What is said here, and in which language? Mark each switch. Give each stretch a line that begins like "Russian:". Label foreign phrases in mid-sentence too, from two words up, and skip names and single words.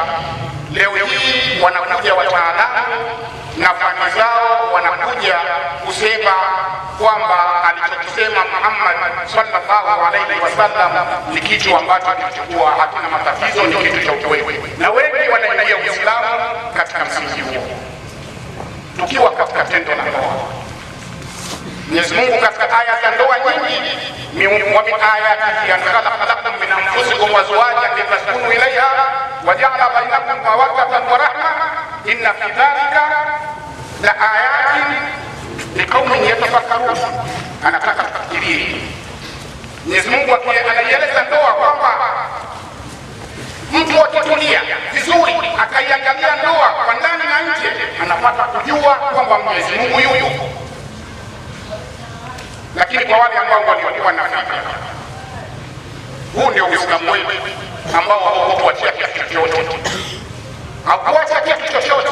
Swahili: Leo hii wanakuja wataalamu na fani zao, wanakuja kusema kwamba alichokisema Muhammad
Arabic: صلى الله عليه وسلم
Swahili: ni kitu ambacho kilichokuwa hakina matatizo, ni kitu cha ukweli, na wengi wanaingia Uislamu katika msingi huo. Tukiwa katika tendo la ndoa, Mwenyezi Mungu katika aya za ndoa nyingi,
Arabic: ومن آياته أن خلق لكم من أنفسكم أزواجا لتسكنوا إليها وجعل بينكم مودة ورحمة إن في ذلك لآيات لقوم يتفكرون.
Swahili: Anataka tufikirie. Mwenyezi Mungu anaieleza ndoa kwamba mtu akitulia vizuri akaiangalia ndoa kwa ndani na nje, anapata kujua kwamba Mwenyezi Mungu yupo. Lakini kwa wale ambao walikuwa na fikra, huu ndio Uislamu wetu ambao haukuachia kitu chochote, haukuacha kitu chochote.